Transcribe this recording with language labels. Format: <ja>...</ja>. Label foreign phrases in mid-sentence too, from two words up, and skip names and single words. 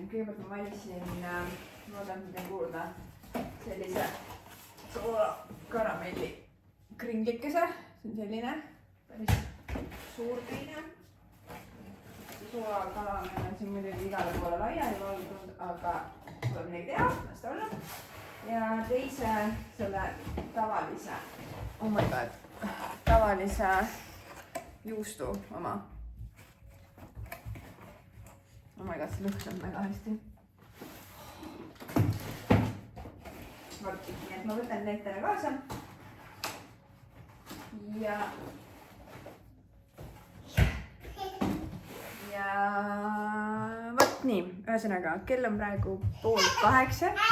<et>Kõigepealt ma valisin, ma loodan, et teil kuulda, sellise karamelli kringlikese. See on selline päris suur teine. Soolakaramell on siin muidugi igale poole laiali valgunud, aga tuleb midagi teha, las ta olla. Ja teise selle tavalise,</et> <en>oh my god,</en> <et>tavalise juustu oma.</et> <en>Oh my god,</en> <et>see lõhnab väga hästi. Nii et ma võtan need teile kaasa. Ja võt nii, ühesõnaga, kell on praegu 7:30.</et>